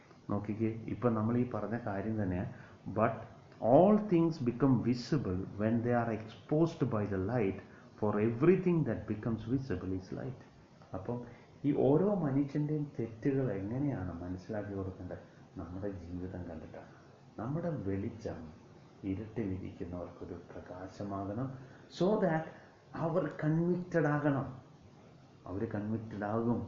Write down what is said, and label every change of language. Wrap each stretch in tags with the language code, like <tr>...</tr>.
<ml>നോക്കിക്കേ, ഇപ്പം നമ്മൾ ഈ പറഞ്ഞ കാര്യം തന്നെ.</ml> <en>But all things become visible when they are exposed by the light, for everything that becomes visible is light.</en> <ml>അപ്പം ഈ ഓരോ മനുഷ്യൻ്റെയും തെറ്റുകൾ എങ്ങനെയാണ് മനസ്സിലാക്കി കൊടുക്കേണ്ടത്? നമ്മുടെ ജീവിതം കണ്ടിട്ടാണ്. നമ്മുടെ വെളിച്ചം ഇരുട്ടിലിരിക്കുന്നവർക്കൊരു പ്രകാശമാകണം. സോ ദാറ്റ് അവർ കൺവിക്റ്റഡ് ആകണം. അവർ കൺവിക്റ്റഡ് ആകും.</ml>